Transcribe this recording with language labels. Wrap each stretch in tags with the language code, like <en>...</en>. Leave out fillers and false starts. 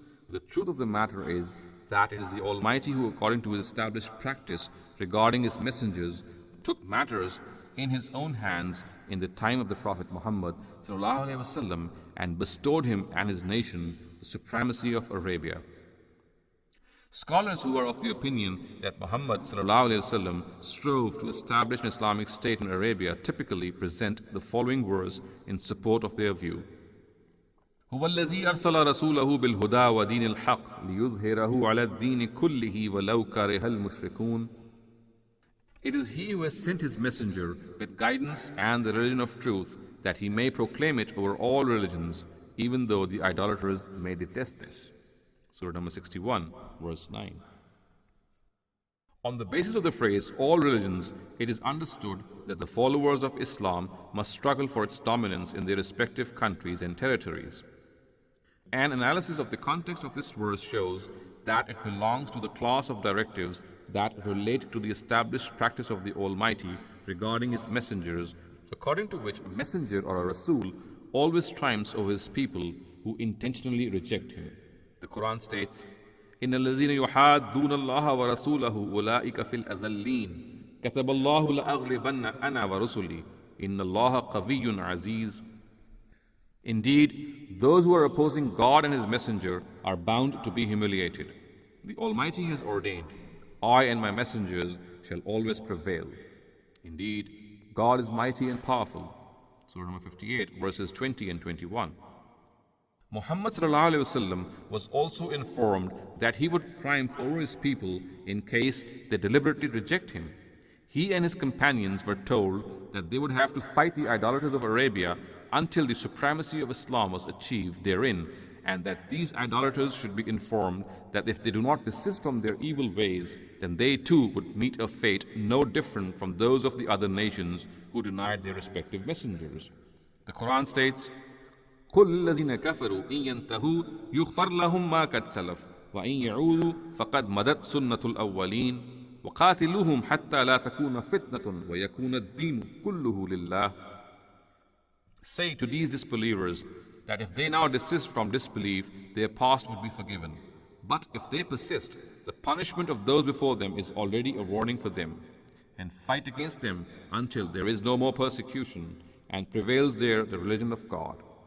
<en>The truth of the matter is that it is the Almighty who, according to his established practice regarding his messengers, took matters in his own hands in the time of the Prophet Muhammad ﷺ and bestowed him and his nation the supremacy of Arabia. Scholars who are of the opinion that Muhammad ﷺ strove to establish an Islamic state in Arabia typically present the following verse in support of their view.</en> <ar>هو الذي أرسل رسوله بالهدى ودين الحق ليظهره على الدين كله ولو كره المشركون.</ar> <en>It is he who has sent his messenger with guidance and the religion of truth, that he may proclaim it over all religions, even though the idolaters may detest this. Surah number 61, verse 9. On the basis of the phrase all religions, it is understood that the followers of Islam must struggle for its dominance in their respective countries and territories. An analysis of the context of this verse shows that it belongs to the class of directives that relate to the established practice of the Almighty regarding His messengers, according to which a messenger or a Rasul always triumphs over his people who intentionally reject him. The Quran states,</en> <ar>إِنَّ الَّذِينَ يُحَادُّونَ اللَّهَ وَرَسُولَهُ أُولَٰئِكَ فِي الْأَذَلِّينَ كَتَبَ اللَّهُ لَأَغْلِبَنَّ أَنَا وَرُسُلِي إِنَّ اللَّهَ قَوِيٌّ عَزِيزٌ.</ar> <en>Indeed, those who are opposing God and His messenger are bound to be humiliated. The Almighty has ordained, I and my messengers shall always prevail. Indeed, God is mighty and powerful. Surah number 58, verses 20 and 21. Muhammad ﷺ was also informed that he would triumph over his people in case they deliberately reject him. He and his companions were told that they would have to fight the idolaters of Arabia until the supremacy of Islam was achieved therein, and that these idolaters should be informed that if they do not desist from their evil ways, then they too would meet a fate no different from those of the other nations who denied their respective messengers. The Quran states,</en> <ar>قُلْ الَّذِينَ كَفَرُوا إِن يَنْتَهُوا يُغْفَرْ لَهُم مَّا قَدْ سَلَفَ وَإِن يَعُودُوا فَقَدْ مَضَتْ سُنَّةُ الْأَوَّلِينَ وَقَاتِلُوهُمْ حَتَّى لَا تَكُونَ فِتْنَةٌ وَيَكُونَ الدِّينُ كُلُّهُ لِلَّهِ.</ar> <en>Say to these disbelievers that if they now desist from disbelief, their past would be forgiven. But if they persist, the punishment of those before them is already a warning for them. And fight against them until there is no more persecution, and prevails there the religion of God.</en>